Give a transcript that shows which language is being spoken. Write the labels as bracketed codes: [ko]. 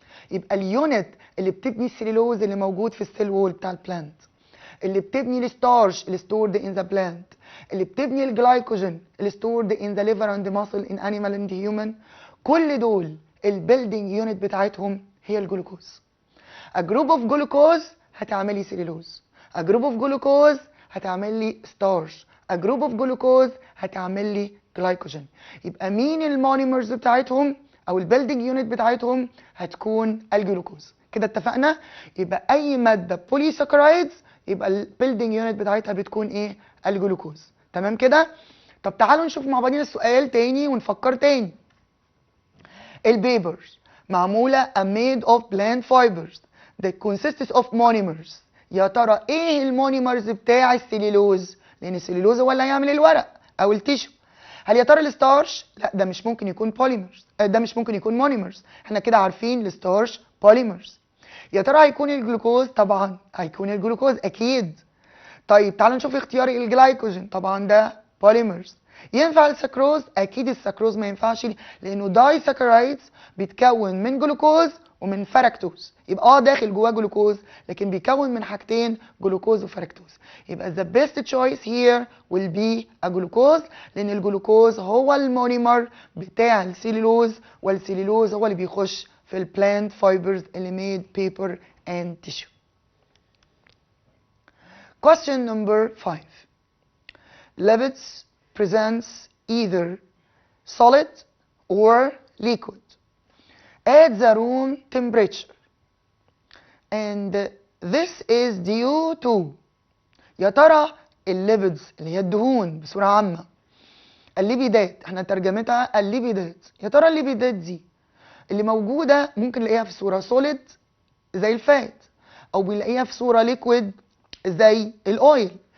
[ar] يبقى اليونت اللي بتبني السليلوز اللي موجود في السيل وول بتاع البلانت، اللي بتبني الستارش اللي [en] stored in the plant، [ar] اللي بتبني الجلايكوجين اللي [en] stored in the liver and muscle in animal and human، [ar] كل دول البيلدينج يونت بتاعتهم هي الجلوكوز. [en] A group of glucose [ar] هتعملي سليلوز، [en] A group of glucose [ar] هتعمل لي [en] starch، a group of glucose [ar] هتعمل لي جلايكوجين. يبقى مين المونيمرز بتاعتهم او البيلدينج يونت بتاعتهم؟ هتكون الجلوكوز. كده اتفقنا؟ يبقى اي ماده بوليساكرايدز يبقى البيلدينج يونت بتاعتها بتكون ايه؟ الجلوكوز. تمام كده؟ طب تعالوا نشوف مع بعضنا السؤال تاني ونفكر تاني. البيبرز معموله [en] made of plant fibers that consists of monomers. [ar] يا ترى ايه المونيمرز بتاع السليلوز؟ لان السليلوز هو اللي هيعمل الورق او التيشو. هل يا ترى الستارش؟ لا، ده مش ممكن يكون بوليمرز، ده مش ممكن يكون مونيمرز. احنا كده عارفين الستارش بوليمرز. يا ترى هيكون الجلوكوز؟ طبعا هيكون الجلوكوز اكيد. طيب تعالوا نشوف اختيار الجلايكوجين، طبعا ده بوليمرز. ينفع السكروز؟ اكيد السكروز ما ينفعش لانه داي ساكرايدز بيتكون من جلوكوز ومن فركتوز. يبقى داخل جواه جلوكوز لكن بيكون من حاجتين، جلوكوز وفركتوز. يبقى [en] the best choice here will be a glucose [ar] لان الجلوكوز هو المونيمر بتاع السيلولوز، والسيلولوز هو اللي بيخش في البلانت فايبرز اللي [en] made paper and tissue. Question number 5. Lipids presents either solid or liquid at the room temperature and this is due to. [ar] يا ترى الليبيدز اللي هي الدهون بصورة عامة، الليبيدات احنا ترجمتها الليبيدات، يا ترى الليبيدات دي اللي موجودة ممكن نلاقيها في صورة سوليد زي الفات او بنلاقيها في صورة ليكويد زي الاويل.